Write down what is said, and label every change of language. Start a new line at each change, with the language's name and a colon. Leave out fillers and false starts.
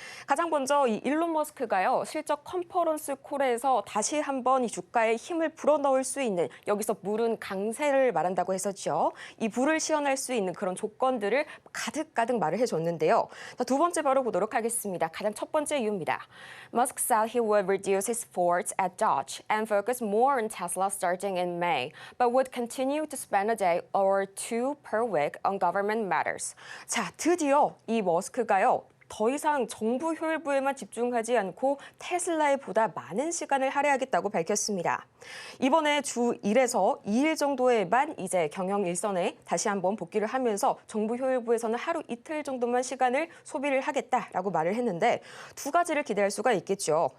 Korean: 가장 먼저 이 일론 머스크가요. 실적 컨퍼런스 콜에서 다시 한번 이 주가에 힘을 불어넣을 수 있는 여기서 물은 강세를 말한다고 했었죠. 이 불을 시원할 수 있는 그런 조건들을 가득가득 말을 해줬는데요. 자, 두 번째 바로 보도록 하겠습니다. 가장 첫 번째 이유입니다.
English: Musk said he would reduce his force at Dodge and focus more on Tesla starting in May, but would continue to spend a day or two per week on government matters.
Korean: 자, 드디어 이 머스크가요. 더 이상 정부 효율부에만 집중하지 않고 테슬라에 보다 많은 시간을 할애하겠다고 밝혔습니다. 이번에 주 1에서 2일 정도에만 이제 경영 일선에 다시 한번 복귀를 하면서 정부 효율부에서는 하루 이틀 정도만 시간을 소비를 하겠다라고 말을 했는데 두 가지를 기대할 수가 있겠죠.